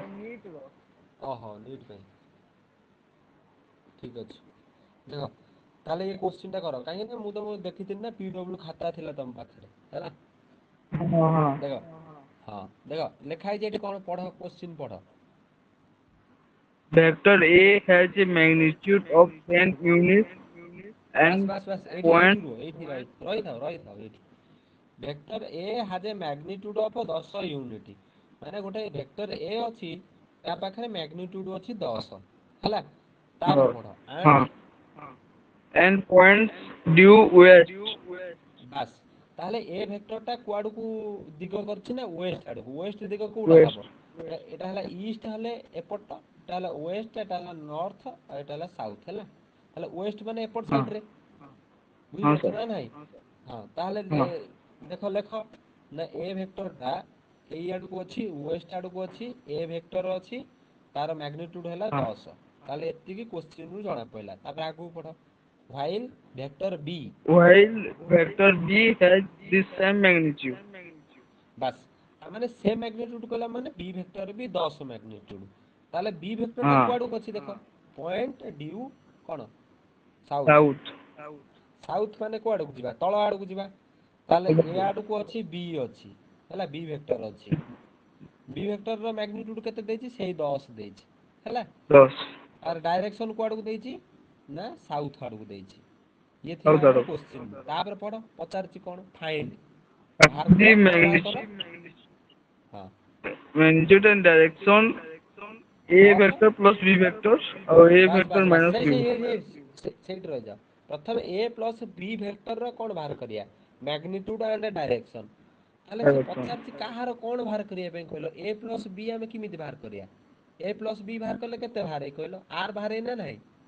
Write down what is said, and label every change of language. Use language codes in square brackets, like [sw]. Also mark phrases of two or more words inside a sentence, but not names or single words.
[or] ଓହୋ ନିଟ୍ ପାଇଁ। ଠିକ୍ ଅଛି ଦେଖ ତାହେଲେ ଏଇ କୋଶ୍ଚିନ୍ ଟା କର କାହିଁକି ନା ମୁଁ ତମକୁ ଦେଖିଥିଲି ନା PW ଖାତା ଥିଲା ତମ ପାଖରେ ହେଲା। ହଁ ହଁ। ଦେଖ ହଁ ଦେଖ ଲେଖା ହେଇଛି ଏଠି କଣ ପଢ କୋଶ୍ଚିନ୍ ପଢ। [en] Vector A has a magnitude of 10 units [or] ବାସ୍ and ବାସ୍ ବାସ୍ point ଏଇଠି ରୁହ ରହିଥାଅ ଏଇଠି। [en] ଭେକ୍ଟର A has a magnitude of 10 ୟୁନିଟ୍। [or] ମାନେ ଗୋଟେ ଭେକ୍ଟର A ଅଛି ତା ପାଖରେ ମ୍ୟାଗ୍ନିଟ୍ୟୁଡ୍ ଅଛି 10 ହେଲା। ତାପରେ ପଢ [en] ହଁ and points due west। [or] ବାସ୍ ତାହେଲେ ଏ ଭେକ୍ଟର ଟା କୁଆଡକୁ ଦିଗ କରୁଛି ନା ୱେଷ୍ଟ ଆଡକୁ ୱେଷ୍ଟ ଦିଗ କୋଉଟା west ହବ? ଏଟା ହେଲା ଇଷ୍ଟ ହେଲେ ଏପଟ ଏଟା ହେଲା ୱେଷ୍ଟ ଏଟା ହେଲା ନର୍ଥ ଆଉ ଏଟା ହେଲା ସାଉଥ ହେଲା। ତାହେଲେ ୱେଷ୍ଟ ମାନେ ଏପଟ ହଁ ସାଇଡ ରେ ହଁ ବୁଝିପାରୁଛ ସାର୍ ନା ନାଇଁ? ହଁ ତାହେଲେ ହଁ ଦେଖ ଲେଖ ନା ଏ ଭେକ୍ଟର ଟା ଏଇ ଆଡକୁ ଅଛି ୱେଷ୍ଟ ଆଡକୁ ଅଛି ଏ ଭେକ୍ଟର ଅଛି ତାର ମ୍ୟାଗ୍ନିଟ୍ୟୁଡ ହେଲା ହଁ 10 ତାହେଲେ ଏତିକି କୋଶ୍ଚିନ୍ ରୁ ଜଣା ପଡିଲା ତାପରେ ଆଗକୁ ପଢ। [en] while vector B while vector B has the same magnitude। [or] ବାସ୍ ତାମାନେ [en] same magnitude [or] କହିଲା ମାନେ B ଭେକ୍ଟର ବି 10 ମ୍ୟାଗ୍ନିଟ୍ୟୁଡ। ତାହେଲେ B ଭେକ୍ଟର ଟା ହଁ କୁଆଡକୁ ଅଛି ଦେଖ [en] point due [or] କଣ ସାଉଥ। ସାଉଥ ସାଉଥ ମାନେ କୁଆଡକୁ ଯିବା ତଳ ଆଡକୁ ଯିବା ତାହେଲେ ଏ ଆଡକୁ ଅଛି B ଅଛି ହେଲା B ଭେକ୍ଟର ଅଛି। B ଭେକ୍ଟର ର ମ୍ୟାଗ୍ନିଟ୍ୟୁଡ କେତେ ଦେଇଛି ସେଇ 10 ଦେଇଛି ହେଲା। 10 ତାର ଡାଇରେକ୍ସନ କୁଆଡକୁ ଦେଇଛି ନା ସାଉଥ ଆଡକୁ ଦେଇଛି। ଇଏ ଥିଲା ସାଉଥ ଆମର ଆଡକୁ କୋଶ୍ଚିନ୍ ତାପରେ ପଢ ପଚାରୁଛି କଣ ଫାଇଣ୍ଡ ବାହାର the କର କଣ ବାହାର କର magnitude ହଁ [en] magnitude and direction A [or] ଅଫ୍ [en] vector plus B vector ଆଉ A [or] ବାସ୍ vector ବାସ୍ ବାସ୍ minus ସେଇ B ସେଇ vector। ସେଇଠି ରହିଯାଅ। ପ୍ରଥମେ A ପ୍ଲସ B ଭେକ୍ଟର ର କଣ ବାହାର କରିବା [en] magnitude and direction. [or] ତାହେଲେ ସେ direction ପଚାରିଛି କାହାର କଣ ବାହାର କରିବା ପାଇଁ କହିଲ A ପ୍ଲସ B ଆମେ କେମିତି ବାହାର କରିବା? A ପ୍ଲସ B ବାହାର କଲେ କେତେ ବାହାରେ କହିଲ R ବାହାରେ ନା ନାହିଁ?